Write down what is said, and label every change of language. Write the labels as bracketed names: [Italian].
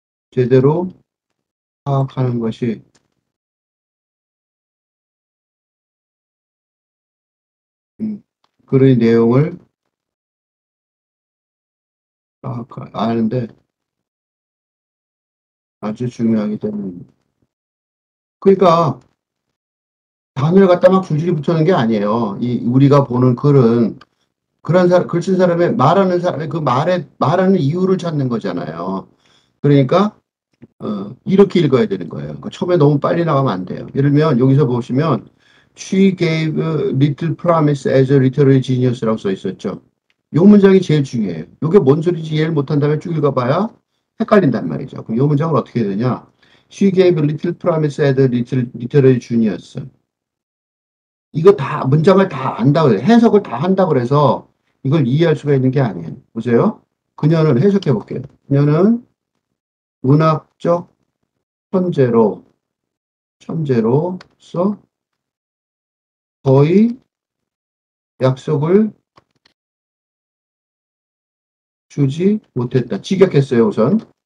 [Korean] 제대로 파악하는 것이 글의 내용을 아는데 아주 중요하기 때문에 그러니까 단어를 갖다 막 줄줄이 붙여놓은 게 아니에요. 우리가 보는 글은 그런 글 쓴 사람의 말하는 사람의 그 말하는 이유를 찾는 거잖아요. 그러니까 이렇게 읽어야 되는 거예요. 그러니까 처음에 너무 빨리 나가면 안 돼요. 예를 들면 여기서 보시면 [English] She gave little promise as a literary genius [Korean] 라고 써 있었죠. 이 문장이 제일 중요해요. 이게 뭔 소리인지 이해를 못한 다음에 쭉 읽어봐야 헷갈린단 말이죠. 그럼 이 문장을 어떻게 해야 되냐? [English] She gave little promise as a literary genius. [Korean] 이거 다 문장을 다 안다고 해요. 해석을 다 한다고 그래서 이걸 이해할 수가 있는 게 아니에요. 보세요. 그녀는 해석해 볼게요. 그녀는 문학적 천재로서 거의 약속을 주지 못했다. 직역했어요, 우선.